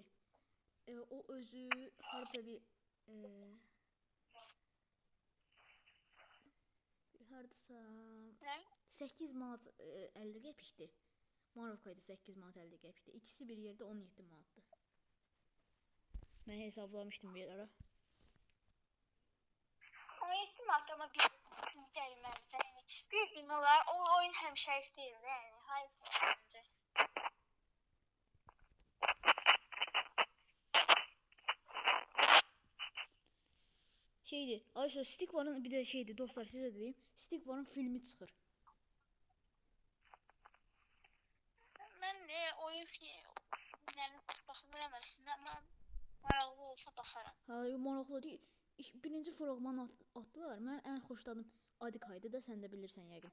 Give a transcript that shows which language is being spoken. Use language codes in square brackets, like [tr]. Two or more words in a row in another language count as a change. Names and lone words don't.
[az] O özü harca bir hardasa 8 manat 50 qəpikdir. Marovkaydı 8 manat 50 qəpikdir. İkisi bir yerdə 17 manatdır. Mən hesablamışdım bir ara. 17 manat ama bir gəlməz. Yəni bir gün olar. O oyun həmişəlik deyil, yəni. [tr] Hayır bence. Şeydi, Ayşe Stikvar'ın bir de şeydi dostlar, size de diyeyim. [az] Stikvar'ın filmi çıxır. Mən oyun filmlərini baxmıram əslində, amma maraqlı olsa baxaram. Maraqlı deyil. Birinci fragmanı atdılar. Mən ən xoşladım Adikay'dı da, sən də bilirsən yəqin.